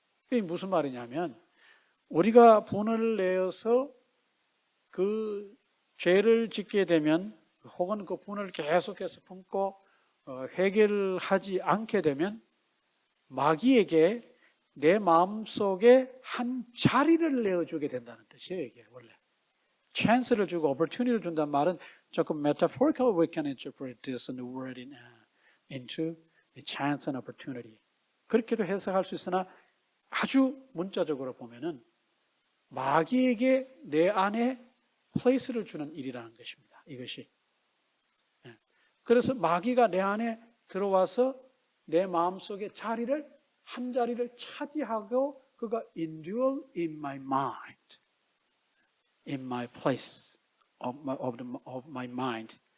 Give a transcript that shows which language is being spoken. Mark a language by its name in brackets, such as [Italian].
[Korean] 이게 무슨 말이냐면 우리가 분을 내어서 그 죄를 짓게 되면 혹은 그 분을 계속해서 품고 해결하지 않게 되면 마귀에게 내 마음속에 한 자리를 내어주게 된다는 뜻이에요. 이게 원래 chance를 주고 opportunity를 준다는 말은 조금 [English] metaphorical we can interpret this word into a chance and opportunity. [Korean] 그렇게도 해석할 수 있으나 아주 문자적으로 보면은 마귀에게 내 안에 place를 주는 일이라는 것입니다. 이것이. 그래서 마귀가 내 안에 들어와서 내 마음속에 한 자리를 차지하고 그가 [English] indwell in my mind, in my place of my mind.